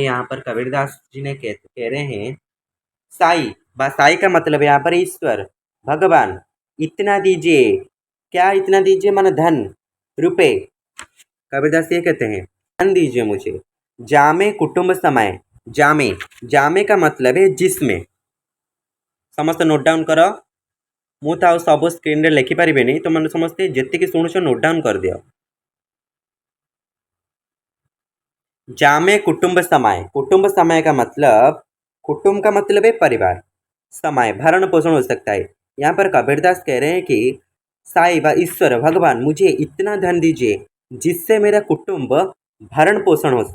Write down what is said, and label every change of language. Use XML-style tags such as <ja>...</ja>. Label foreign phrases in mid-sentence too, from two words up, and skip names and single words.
<hi>यहाँ पर कबीरदास जी ने कह रहे हैं साई साई का मतलब है यहाँ पर ईश्वर भगवान इतना दीजिए क्या इतना दीजिए माना धन रुपए कबीरदास ये कहते हैं धन दीजिए मुझे जामे कुटुंब समाए जामे जामे का मतलब है जिसमें समस्त</hi> <en>note down</en> <hi>करो</hi> <or>ମୁଁ ତ ଆଉ ସବୁ ସ୍କ୍ରିନ୍ରେ ଲେଖିପାରିବିନି ତୁମମାନେ ସମସ୍ତେ ଯେତିକି ଶୁଣୁଛ</or> <en>note down</en> <hi>କରିଦିଅ जामे कुटुंब समय का मतलब कुटुंब का मतलब है परिवार समय भरण पोषण हो सकता है यहाँ पर कबीरदास कह रहे हैं कि साई व ईश्वर भगवान मुझे इतना धन दीजिए जिससे मेरा कुटुंब भरण पोषण हो</hi>